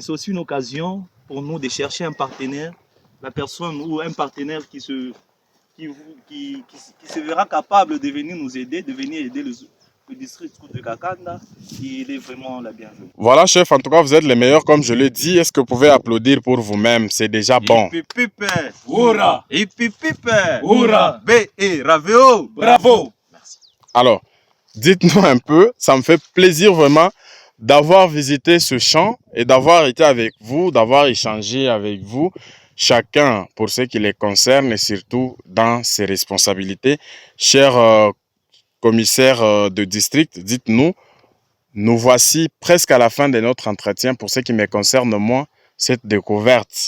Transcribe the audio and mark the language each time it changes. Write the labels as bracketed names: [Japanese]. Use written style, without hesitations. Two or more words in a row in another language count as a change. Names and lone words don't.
[French] C'est aussi une occasion pour nous de chercher un partenaire, la personne ou un partenaire qui se verra capable de venir nous aider, de venir aider le district scout de Kakanda, il est vraiment la bienvenue. Voilà, chef, en tout cas, vous êtes les meilleurs, comme je le dis. Est-ce que vous pouvez applaudir pour vous-même? C'est déjà bon. Ipipipe, Hurrah! Ipipipe, Hurrah! B.E. Raveo, Bravo! Merci. Alors, dites-nous un peu, ça me fait plaisir vraiment d'avoir visité ce champ et d'avoir été avec vous, d'avoir échangé avec vous, chacun pour ce qui les concerne et surtout dans ses responsabilités. Cher commissaire de district, dites-nous, nous voici presque à la fin de notre entretien pour ce qui me concerne moi, cette découverte.